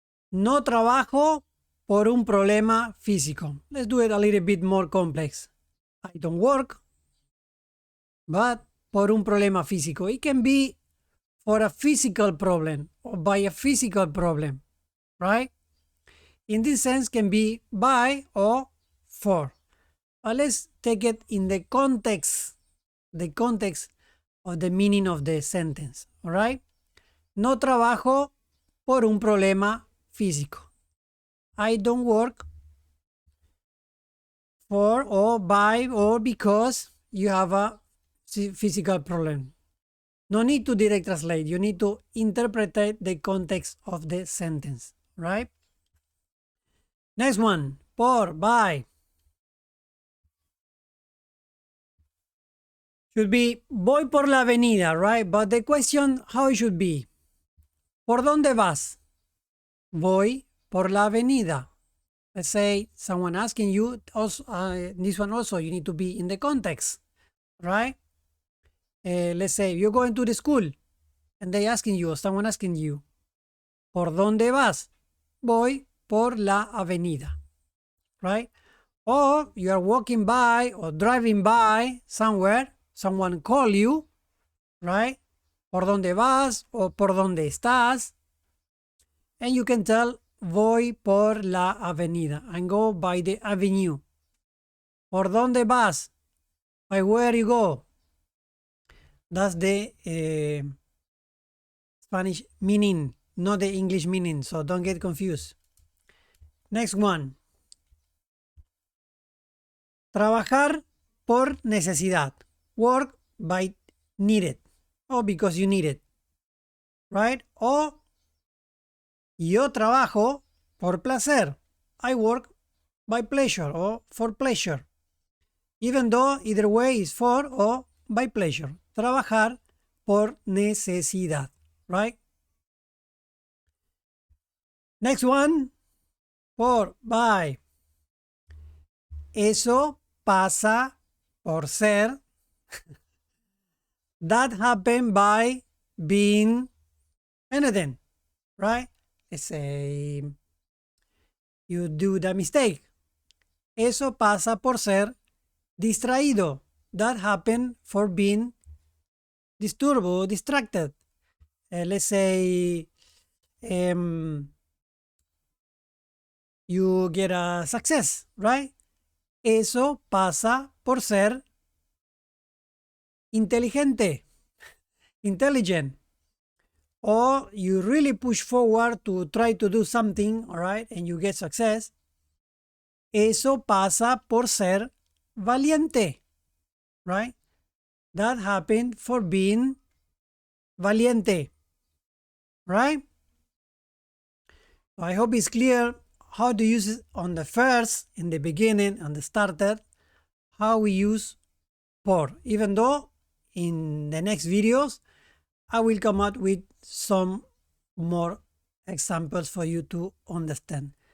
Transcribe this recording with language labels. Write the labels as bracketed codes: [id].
[es] No trabajo por un problema físico. [en] Let's do it a little bit more complex. I don't work, but [es] por un problema físico. [en] It can be for a physical problem or by a physical problem, right? In this sense, can be by or for. But let's take it in the context of the meaning of the sentence, all right? [es] No trabajo por un problema físico. [en] I don't work for or by or because you have a physical problem. No need to direct translate. You need to interpret the context of the sentence, right? Next one, por, by. Should be [es] voy por la avenida, [en] right? But the question, how it should be? [es] ¿Por dónde vas? Voy por la avenida. [en] Let's say someone asking you, also, this one also, you need to be in the context, right? Let's say you're going to the school and they asking you, or someone asking you, [es] ¿por dónde vas? Voy por la avenida, [en] right? Or you are walking by or driving by somewhere, someone call you, right? [es] ¿Por dónde vas? O ¿por dónde estás? [en] And you can tell, [es] voy por la avenida. [en] I go by the avenue. [es] ¿Por dónde vas? [en] By where you go. That's the Spanish meaning, not the English meaning, so don't get confused. Next one. [es] Trabajar por necesidad. [en] Work by needed. Or because you need it. Right? [es] O yo trabajo por placer. [en] I work by pleasure or for pleasure. Even though either way is for or by pleasure. [es] Trabajar por necesidad. [en] Right? Next one. [es] Por, by. Eso pasa por ser. [en] That happened by being anything. Right? Let's say you do the mistake. [es] Eso pasa por ser distraído. [en] That happened for being disturbed or distracted. Let's say you get a success, right? [es] Eso pasa por ser inteligente, intelligent. [en] Or you really push forward to try to do something, all right, and you get success. [es] Eso pasa por ser valiente, right? [en] That happened for being valiente, right? I hope it's clear how to use it on the first, in the beginning, on the starter, how we use por, even though in the next videos I will come out with some more examples for you to understand.